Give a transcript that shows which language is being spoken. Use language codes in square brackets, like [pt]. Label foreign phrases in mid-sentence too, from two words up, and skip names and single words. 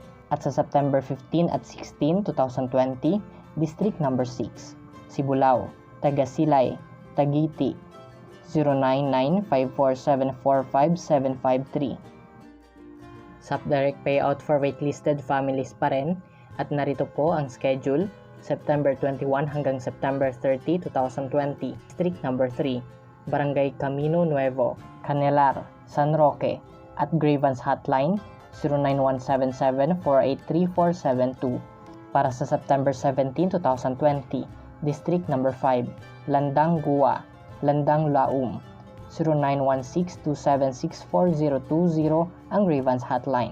[tl] At sa September 15 at 16, 2020, District number 6, Sibulao, Tagasilay, Tagiti, 099-54745-753. [en] Sap Direct Payout for Waitlisted families [tl] pa rin. At narito po ang schedule, September 21 hanggang September 30, 2020, District number 3, Barangay Camino Nuevo, Canelar, San Roque. At [en] grievance hotline, [tl] 09177-483-472. Para sa September 17, 2020, District number 5, Landang Gua, Landang Laum, 09162764020 ang [en] grievance hotline.